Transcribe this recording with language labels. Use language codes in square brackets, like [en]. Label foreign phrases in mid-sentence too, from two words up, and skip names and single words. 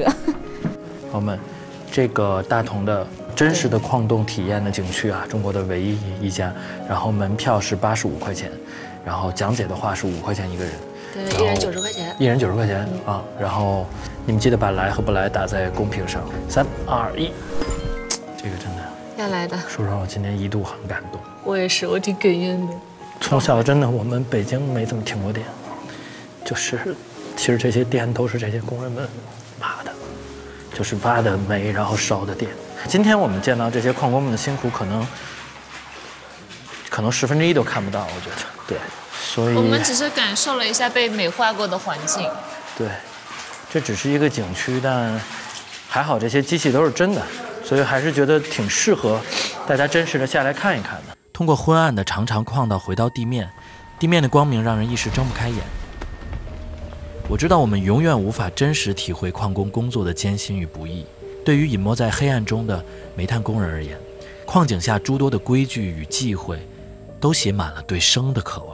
[zh] 我們這個大同的真實的礦洞體驗的景區啊，中國的唯一一家。然後門票是85塊錢，然後講解的話是5塊錢一個人。对，一人90塊錢。一人90塊錢啊！然後你們記得把來和不來打在公屏上。3、2、1，這個真的要來的。說實話，我今天一度很感動。我也是，我挺哽咽的。從小真的，我們北京沒怎麼停過電，就是其實這些電都是這些工人們挖的，就是挖的煤，然後燒的電。今天我們見到這些礦工們的辛苦，可能1/10都看不到，我覺得。對，所以我們只是感受了一下被美化過的環境。對，這只是一個景區，但還好這些機器都是真的，所以還是覺得挺適合大家真實的下來看一看的。通過昏暗的長長礦道回到地面，地面的光明讓人一時睜不開眼。我知道我們永遠無法真實體會礦工工作的艱辛與不易。對於隱沒在黑暗中的煤炭工人而言，礦井下諸多的規矩與忌諱，都寫滿了對生的渴望。